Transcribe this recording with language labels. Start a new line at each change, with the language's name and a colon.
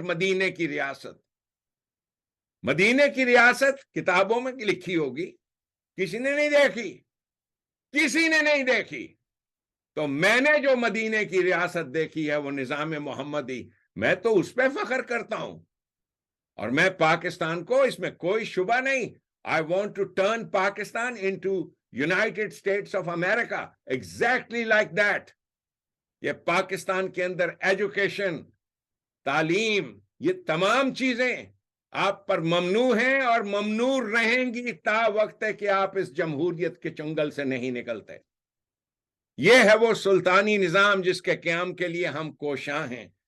Urdu: مدینے کی ریاست، مدینے کی ریاست کتابوں میں لکھی ہوگی، کسی نے نہیں دیکھی، کسی نے نہیں دیکھی. تو میں نے جو مدینے کی ریاست دیکھی ہے وہ نظام محمدی، میں تو اس پہ فخر کرتا ہوں. اور میں پاکستان کو، اس میں کوئی شبہ نہیں،
English: I want to turn Pakistan into United States of America, exactly like that.
Urdu: یہ پاکستان کے اندر ایجوکیشن، تعلیم، یہ تمام چیزیں آپ پر ممنوع ہیں اور ممنوع رہیں گی تا وقت ہے کہ آپ اس جمہوریت کے چنگل سے نہیں نکلتے. یہ ہے وہ سلطانی نظام جس کے قیام کے لیے ہم کوشاں ہیں.